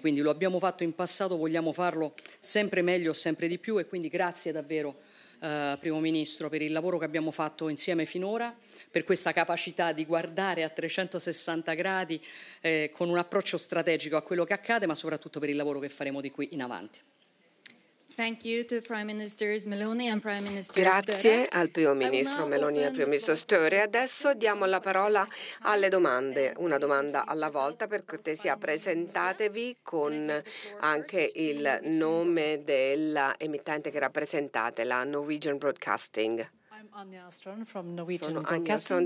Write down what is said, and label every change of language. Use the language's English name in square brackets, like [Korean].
[Italian] Quindi lo abbiamo fatto in passato, vogliamo farlo sempre meglio, sempre di più, e quindi grazie davvero Primo Ministro per il lavoro che abbiamo fatto insieme finora, per questa capacità di guardare a 360 gradi con un approccio strategico a quello che accade, ma soprattutto per il lavoro che faremo di qui in avanti. [English] Thank you to Prime Minister Meloni and Prime Minister. [Italian] Grazie al Primo Ministro Meloni e al Primo Ministro Storr. E adesso diamo la parola alle domande, una domanda alla volta, per cortesia presentatevi con anche il nome dell'emittente che rappresentate, la Norwegian Broadcasting. Sono Anja Strand